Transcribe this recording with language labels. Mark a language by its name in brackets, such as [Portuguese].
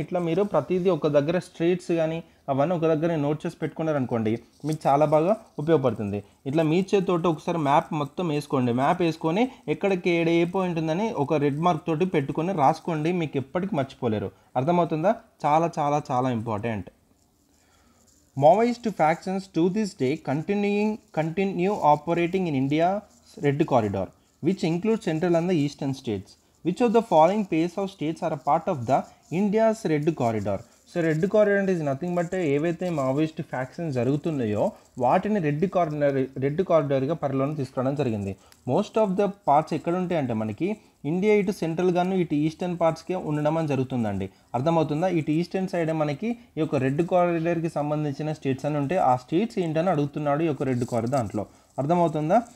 [Telugu] ఇట్లా మీరు ప్రతిదీ ఒక దగ్గర స్ట్రేట్స్ కానీ అవన్నీ ఒక దగ్గర నోట్ చేసి పెట్టుకున్నారనుకోండి, మీకు చాలా బాగా ఉపయోగపడుతుంది. ఇట్లా మీ చేతితోటి ఒకసారి మ్యాప్ మొత్తం వేసుకోండి. మ్యాప్ వేసుకొని ఎక్కడికి ఏ పాయింట్ ఉందని ఒక రెడ్ మార్క్ తోటి పెట్టుకొని రాసుకోండి. మీకు ఎప్పటికీ మర్చిపోలేరు. అర్థమవుతుందా? చాలా చాలా చాలా important. [English] Maoist factions to this day continue operating in India's Red Corridor, which includes central and the eastern states. Which of the following pairs of states are a part of the India's Red Corridor? [Telugu] So red corridor is nothing but ఏవైతే Maoist factions జరుగుతున్నాయో వాటిని red కారిడార్గా పరిలోకి తీసుకురావడం జరిగింది. Most of the parts ఎక్కడ ఉంటాయంటే మనకి India ఇటు central గాను ఇటు ఈస్టర్న్ పార్ట్స్కే ఉండడం అని జరుగుతుందండి. అర్థమవుతుందా? ఇటు ఈస్టర్న్ సైడ్ మనకి ఈ యొక్క రెడ్ కారిడార్కి సంబంధించిన స్టేట్స్ అని ఉంటే ఆ స్టేట్స్ ఏంటని అడుగుతున్నాడు ఈ యొక్క రెడ్ కారిడార్ దాంట్లో. అర్థమవుతుందా?